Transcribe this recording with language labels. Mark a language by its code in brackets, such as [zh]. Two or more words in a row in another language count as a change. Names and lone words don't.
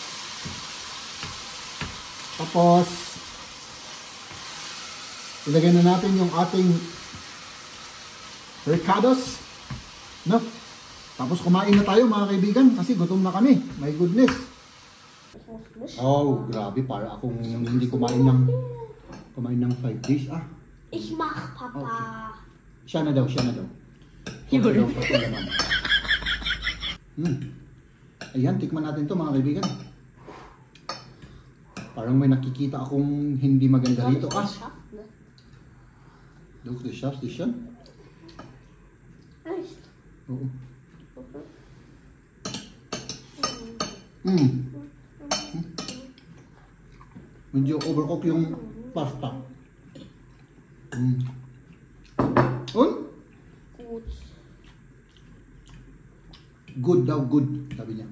[tl] Tapos, ilagay na natin yung ating ricotta's, no? Tapos kumain na tayo mga kaibigan kasi gutom na kami. [en] My goodness. [tl] Oh, grabe, para akong hindi kumain ng 5 days. [de] Ich mach, Papa. [tl] Okay. Siya na daw. Ayan, tikman natin to mga kaibigan. Parang may nakikita akong hindi maganda dito. [de] Doch, du schaffst es schon? Echt? [tl] Oo. Medyo overcook yung pasta. Good daw, good, sabi niya.